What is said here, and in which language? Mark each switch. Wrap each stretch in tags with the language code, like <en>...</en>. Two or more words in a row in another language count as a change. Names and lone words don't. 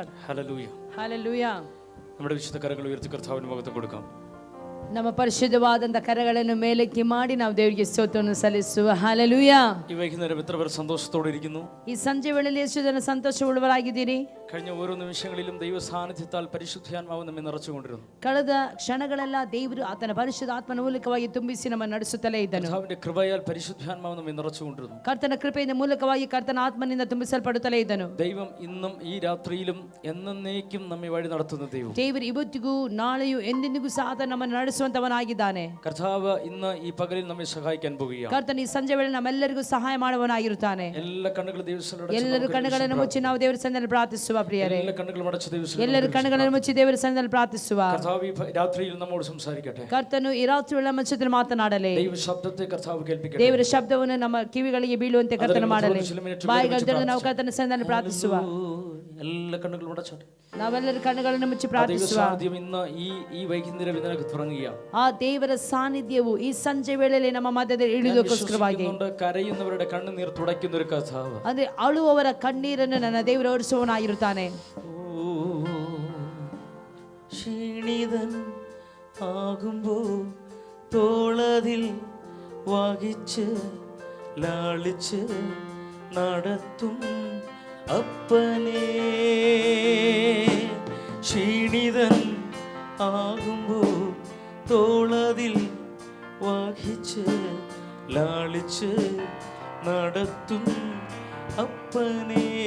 <ml>ഹല്ലേലൂയ.</ml> <kn>ಹಲ್ಲೆಲೂಯ.</kn> <ml>നമ്മുടെ വിശുദ്ധ കരങ്ങൾ ഉയർത്തി കർത്താവിന് മഹത്വം കൊടുക്കാം.</ml> <kn>ನಮ್ಮ ಪರಿಶುದ್ಧವಾದಂತ ಕರಗಳನ್ನು ಮೇಲಕ್ಕೆ ಮಾಡಿ ನಾವು ದೇವರಿಗೆ ಸ್ತೋತ್ರವನ್ನು ಸಲ್ಲಿಸುವ. ಹಲ್ಲೆಲೂಯ.</kn> <ml>ഈ വൈകുന്നേരം എത്ര പേർ സന്തോഷത്തോടെ ഇരിക്കുന്നു?</ml> <kn>ಈ ಸಂಜೆ ವೇಳೆಯಲ್ಲಿ ಎಷ್ಟು ಜನ ಸಂತೋಷವುಳ್ಳವರಾಗಿದ್ದೀರಿ?</kn> <ml>കഴിഞ്ഞ ഓരോ നിമിഷങ്ങളിലും ദൈവ സാന്നിധ്യത്താൽ പരിശുദ്ധാത്മാവ് നമ്മെ നിറച്ചുകൊണ്ടിരുന്നു.</ml> <kn>ಕಳೆದ ಕ್ಷಣಗಳೆಲ್ಲ ದೇವರು ಆತನ ಪರಿಶುದ್ಧ ಆತ್ಮನ ಮೂಲಕವಾಗಿ ತುಂಬಿಸಿ ನಮ್ಮನ್ನು ನಡೆಸುತ್ತಲೇ ಇದ್ದನು.</kn> <ml>കർത്താവിന്റെ കൃപയാൽ പരിശുദ്ധാത്മാവ് നമ്മെ നിറച്ചുകൊണ്ടിരുന്നു.</ml> <kn>ಕರ್ತನ ಕೃಪೆಯಿಂದ ಮೂಲಕವಾಗಿ ಕರ್ತನ ಆತ್ಮನಿಂದ ತುಂಬಿಸಲ್ಪಡುತ್ತಲೇ ಇದ್ದನು.</kn> <ml>ദൈവം ഇന്നും ഈ രാത്രിയിലും എന്നേക്കും നമ്മെ വഴി നടത്തുന്ന ദൈവം.</ml> <kn>ದೇವರು ಇವತ್ತಿಗೂ ನಾಳೆಯೂ ಎಂದೆಂದಿಗೂ ಸಹ ಆತ ನಮ್ಮನ್ನು ನಡೆಸುವಂತವನಾಗಿದ್ದಾನೆ.</kn> <ml>കർത്താവ് ഇന്ന് ഈ പകലിൽ നമ്മെ സഹായിക്കാൻ പോകുകയാണ്.</ml> <kn>ಕರ್ತನ ಈ ಸಂಜೆ ವೇಳೆ ನಮ್ಮೆಲ್ಲರಿಗೂ ಸಹಾಯ ಮಾಡುವವನಾಗಿರುತ್ತಾನೆ.</kn> <ml>എല്ലാ കണ്ണുകളും ദൈവസന്നിധിയിൽ</ml> <kn>ಎಲ್ಲರೂ ಕಣ್ಣುಗಳನ್ನು ಮುಚ್ಚಿ ನಾವು ದೇವರ ಸನ್ನಿಧಿಯಲ್ಲಿ ಪ್ರಾರ್ಥಿಸುವ. ಪ್ರಿಯರೇ,</kn> <ml>എല്ലാ കണ്ണുകളും അടച്ച് ദൈവസന്നിധിയിൽ</ml> <kn>ಎಲ್ಲರೂ ಕಣ್ಣುಗಳನ್ನು ಮುಚ್ಚಿ ದೇವರ ಸನ್ನಿಧಿಯಲ್ಲಿ ಪ್ರಾರ್ಥಿಸುವ.</kn> <ml>കർത്താവ് ഈ രാത്രിയിൽ നമ്മോട് സംസാരിക്കട്ടെ.</ml> <kn>ಕರ್ತನು ಈ ರಾತ್ರಿ ವೇಳೆ ನಮ್ಮ ಜೊತೆ ಮಾತನಾಡಲಿ.</kn> <ml>ദൈവ ശബ്ദത്തെ കർത്താവ് കേൾപ്പിക്കട്ടെ.</ml> <kn>ದೇವರ ಶಬ್ದವನ್ನು ನಮ್ಮ ಕಿವಿಗಳಿಗೆ ಬೀಳುವಂತೆ ಕರ್ತನು ಮಾಡಲಿ. ಬಾಯಿಗಳು ತೆರೆದು ನಾವು ಕರ್ತನ ಸನ್ನಿಧಿಯಲ್ಲಿ ಪ್ರಾರ್ಥಿಸುವ.</kn> <ml>എല്ലാ കണ്ണുകളും അടച്ചോട്ടെ.</ml> <kn>ನಾವೆಲ್ಲರೂ ಕಣ್ಣುಗಳನ್ನು ಮುಚ್ಚಿ ಪ್ರಾರ್ಥಿಸುವ.</kn> <ml>ഇന്ന് ഈ വൈകുന്നേരം ഇതിനകത്ത് തുടങ്ങുകയാണ്.</ml> <kn>ಆ ದೇವರ ಸಾನ್ನಿಧ್ಯವು ಈ ಸಂಜೆ ವೇಳೆಯಲ್ಲಿ ನಮ್ಮ ಮಧ್ಯದಲ್ಲಿ ಇಳಿದುಕೋಸ್ಕರವಾಗಿ</kn> <ml>കരയുന്നവരുടെ കണ്ണുനീർ തുടയ്ക്കുന്ന ഒരു കർത്താവ്,</ml> <kn>ಅಂದ್ರೆ ಅಳುವವರ ಕಣ್ಣೀರನ್ನು ನನ್ನ ದೇವರು ಒರೆಸುವವನಾಗಿರುತ್ತಾನೆ.</kn> <ml>ക്ഷീണിതൻ ആകുമ്പോ തോളതിൽ വഹിച്ച് ലാളിച്ച് നടത്തും അപ്പനേ. ക്ഷീണിതൻ ആകുമ്പോ തോളതിൽ വഹിച്ച് ലാളിച്ച് നടത്തും അപ്പനേ.</ml>